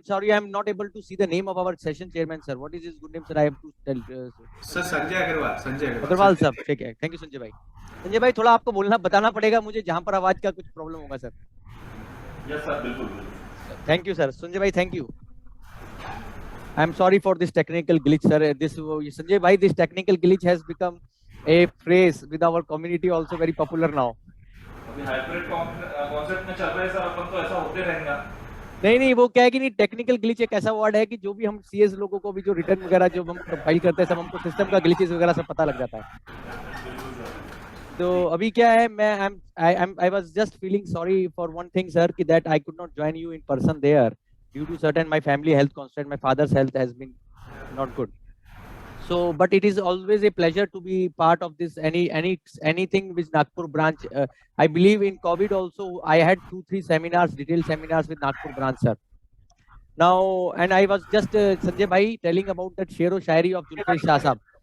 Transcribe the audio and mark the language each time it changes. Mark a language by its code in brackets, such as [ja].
[en] Sorry, I am not able to see the name of our session chairman, sir. What is his good name, sir? I have to tell. [hi] Sir Sanjay Agarwal. Agarwal साहब, ठीक है. [en] thank you [hi] Sanjay भाई. संजय भाई थोड़ा आपको बोलना बताना पड़ेगा मुझे जहां पर आवाज का कुछ प्रॉब्लम होगा सर. [en] yes sir [hi] बिल्कुल. [en] Thank you, sir. Sanjay bhai, thank you. I am sorry for this technical glitch, sir. This Sanjay bhai, this technical glitch has become a phrase with our community also very popular now. [hi] अभी hybrid concept में चल रहे हैं sir, अपन तो ऐसा होते रहेगा। नहीं वो क्या है कि नहीं, टेक्निकल ग्लिच एक ऐसा वर्ड है कि जो भी हम सीएस लोगों को भी जो रिटर्न वगैरह जो हम फाइल करते हैं सब हमको सिस्टम का ग्लिचेस वगैरह सब पता लग जाता है। तो अभी क्या है, मैं [en] I was just feeling sorry for one thing sir कि that I could not join you in person there due to certain my family health constraint, my father's health has been not good. So, but it is always a pleasure to be part of this anything with Nagpur branch. I believe in COVID also I had 2-3 seminars, detailed seminars with Nagpur branch sir. Now, and I was just Sanjay bhai telling about that Shero Shairi of Zulfesh Shah sahab.